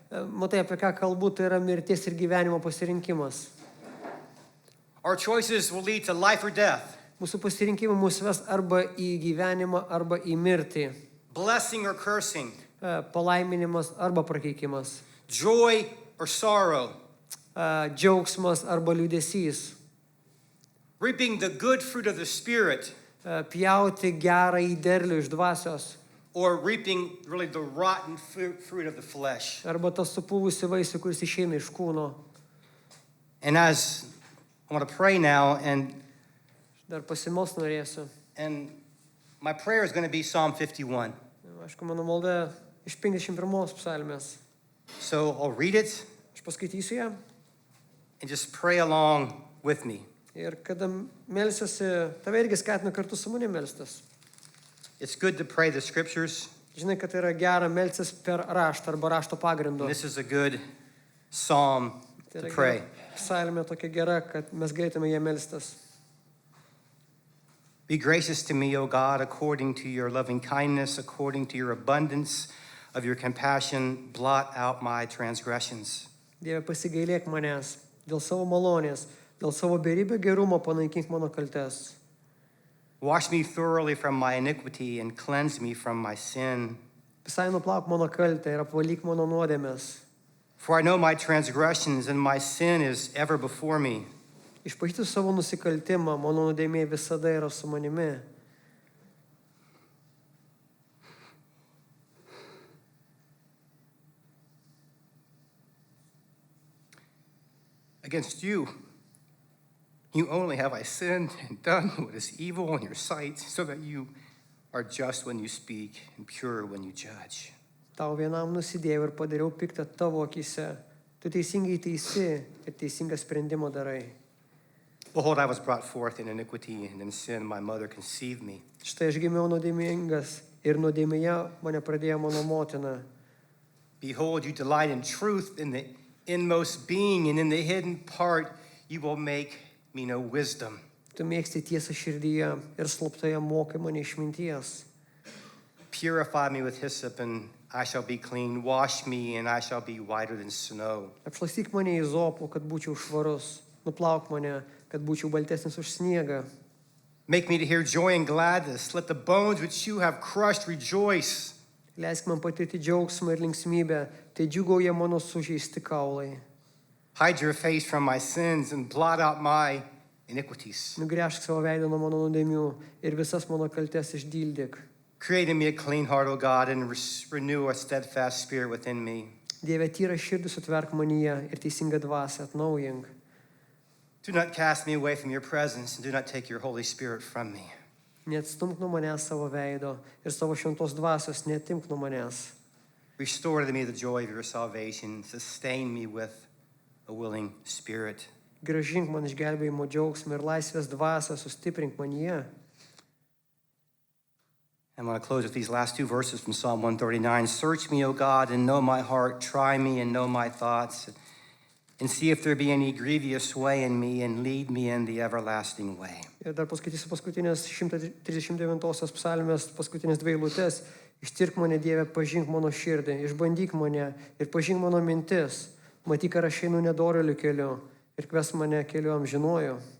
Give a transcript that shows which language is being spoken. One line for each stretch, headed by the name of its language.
Lithuanian: Matai, apie ką kalbu, tai yra mirties ir gyvenimo pasirinkimas.
English: Our choices will lead to life or death,
Lithuanian: Mūsų pasirinkimai mus ves arba į gyvenimą, arba į mirtį.
English: blessing or cursing,
Lithuanian: Palaiminimas arba prakeikimas.
English: joy or sorrow,
Lithuanian: Džiaugsmas arba liūdesys.
English: reaping the good fruit of the Spirit
Lithuanian: Pjauti gerą į derlių iš dvasios.
English: or reaping really the rotten fruit of the flesh.
Lithuanian: Arba tas supūvusi vaisių, kuris išeina iš kūno.
English: And as I want to pray now, and
Lithuanian: Dar pasimels norėsiu.
English: my prayer is going to be Psalm 51.
Lithuanian: Aišku, mano malda iš 51 psalmės.
English: So I'll read it
Lithuanian: Aš paskaitysiu ją.
English: and just pray along with me.
Lithuanian: Ir kada melsiuosi, tave irgi skatinu kartu su manimi melstis.
English: It's good to pray the scriptures.
Lithuanian: Žinai, kad tai yra gera melstis per raštą arba rašto pagrindu.
English: And this is a good psalm
Lithuanian: Tai
English: to
Lithuanian: yra
English: pray.
Lithuanian: gera psalmė tokia gera, kad mes galėtume ją melstis.
English: Be gracious to me, O God, according to your loving kindness, according to your abundance of your compassion, blot out my transgressions.
Lithuanian: Dieve, pasigailėk manęs dėl savo malonės, dėl savo beribio gerumo panaikink mano kaltes.
English: Wash me thoroughly from my iniquity and cleanse me from my sin.
Lithuanian: Visai nuplauk mano kaltę ir apvalyk mano nuodėmes.
English: For I know my transgressions and my sin is ever before me.
Lithuanian: Išpažįstu savo nusikaltimą, mano nuodėmė visada yra su manimi.
English: Against you only have I sinned and done what is evil in your sight, so that you are just when you speak and pure when you judge.
Lithuanian: Tau vienam nusidėjau ir padariau piktą tavo akise. Tu teisingai teisi ir teisingą sprendimą darai.
English: Behold, I was brought forth in iniquity, and in sin my mother conceived me.
Lithuanian: Štai aš gimiau nuodėmingas ir nuodėmėje mane pradėjo mano motina.
English: Behold, you delight in truth in the inmost being, and in the hidden part you will make me know wisdom.
Lithuanian: Tu mėgsti tiesą širdyje ir slaptoje mokai mane išminties.
English: Purify me with hyssop, and I shall be clean. Wash me, and I shall be whiter than snow.
Lithuanian: Apšlakstyk mane izopu, kad būčiau švarus. Nuplauk mane, kad būčiau baltesnis už sniegą.
English: Make me to hear joy and gladness. Let the bones which you have crushed rejoice.
Lithuanian: Leisk man patirti džiaugsmą ir linksmybę, tai džiugauja mano sužeisti kaulai.
English: Hide your face from my sins and blot out my iniquities.
Lithuanian: Nugręžk savo veidą nuo mano nuodėmių ir visas mano kaltes išdildyk.
English: Create in me a clean heart, O God, and renew a steadfast spirit within me.
Lithuanian: Dieve, tyrą širdį sutverk manyje ir teisingą dvasią atnaujink.
English: Do not cast me away from your presence, and do not take your Holy Spirit from me.
Lithuanian: Neatstumk nuo manęs savo veido ir savo šventos dvasios neatimk nuo manęs.
English: Restore to me the joy of your salvation. Sustain me with a willing spirit.
Lithuanian: Grąžink man išgelbėjimo džiaugsmą ir laisvės dvasią sustiprink manyje.
English: I'm going to close with these last two verses from Psalm 139. Search me, O God, and know my heart. Try me and know my thoughts. And see if there be any grievous way in me, and lead me in the everlasting way.
Lithuanian: Ir dar paskaitysiu paskutinės 139 psalmės, paskutinės 2 eilutes. Ištirk mane, Dieve, pažink mano širdį, išbandyk mane ir pažink mano mintis. Matyk, ar aš einu nedoreliu keliu ir kves mane keliu amžinuoju.